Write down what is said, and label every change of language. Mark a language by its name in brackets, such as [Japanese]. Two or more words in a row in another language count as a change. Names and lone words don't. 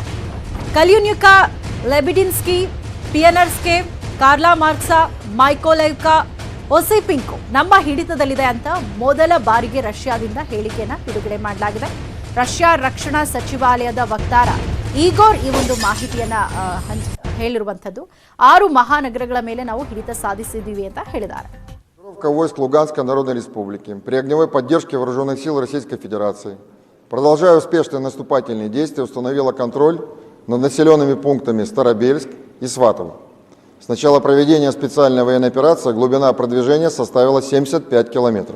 [Kannada] ಕಲಿಯುನ್ಯುಕಾ, ಲೆಬಿಡಿನ್ಸ್ಕಿ, ಪಿಯನರ್ಸ್ಕೆ, ಕಾರ್ಲಾ ಮಾರ್ಕ್ಸಾ, ಮೈಕೋಲೈವ್ಕಾ, ಒಸಿಪಿಂಕೋ ನಮ್ಮ ಹಿಡಿತದಲ್ಲಿದೆ ಅಂತ ಮೊದಲ ಬಾರಿಗೆ ರಷ್ಯಾದಿಂದ ಹೇಳಿಕೆಯನ್ನು ಬಿಡುಗಡೆ ಮಾಡಲಾಗಿದೆ. ರಷ್ಯಾ ರಕ್ಷಣಾ ಸಚಿವಾಲಯದ ವಕ್ತಾರ ಈಗೋರ್ ಈ ಒಂದು ಮಾಹಿತಿಯನ್ನ ಹೇಳಿರುವಂಥದ್ದು. 6 ಮಹಾನಗರಗಳ ಮೇಲೆ ನಾವು ಹಿಡಿತ ಸಾಧಿಸಿದ್ದೀವಿ ಅಂತ ಹೇಳಿದ್ದಾರೆ. [Russian] Войск Луганской Народной Республики при огневой поддержке вооруженных сил Российской Федерации, продолжая успешные наступательные действия, установила контроль над населенными пунктами Старобельск и Сватово. С начала проведения специальной военной операции глубина продвижения составила 75 километров.